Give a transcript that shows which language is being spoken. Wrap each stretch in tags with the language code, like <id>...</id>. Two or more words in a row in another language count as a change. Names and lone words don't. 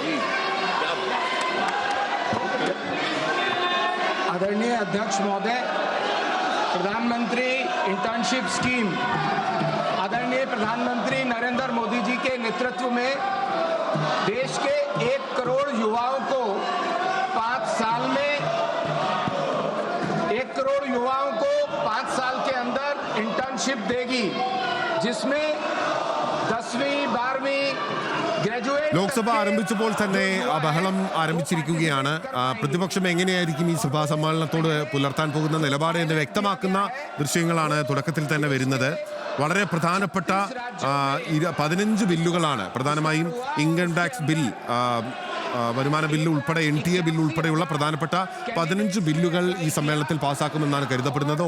<hi>आदरणीय अध्यक्ष महोदय, प्रधानमंत्री</hi> <en>internship scheme</en> <hi>आदरणीय प्रधानमंत्री नरेंद्र मोदी जी के नेतृत्व में देश के 1 करोड़ युवाओं को 5 साल में 1 करोड़ युवाओं को 5 साल के अंदर इंटर्नशिप देगी, जिसमें 10वीं 12वीं ग्रेजुएट।</hi> <ml>ലോക്സഭ ആരംഭിച്ചപ്പോൾ തന്നെ ആ ബഹളം ആരംഭിച്ചിരിക്കുകയാണ്. പ്രതിപക്ഷം എങ്ങനെയായിരിക്കും ഈ സഭാ സമ്മേളനത്തോട് പുലർത്താൻ പോകുന്ന നിലപാട് എന്ന് വ്യക്തമാക്കുന്ന ദൃശ്യങ്ങളാണ് തുടക്കത്തിൽ തന്നെ വരുന്നത്. വളരെ പ്രധാനപ്പെട്ട 15 ബില്ലുകളാണ്, പ്രധാനമായും</ml> <en>income tax bill,</en> <ml>വരുമാന ബില്ല് ഉൾപ്പെടെ NTA ബില്ല് ഉൾപ്പെടെയുള്ള പ്രധാനപ്പെട്ട 15 ബില്ലുകൾ ഈ സമ്മേളനത്തിൽ പാസ്സാക്കുമെന്നാണ് കരുതപ്പെടുന്നത്.</ml>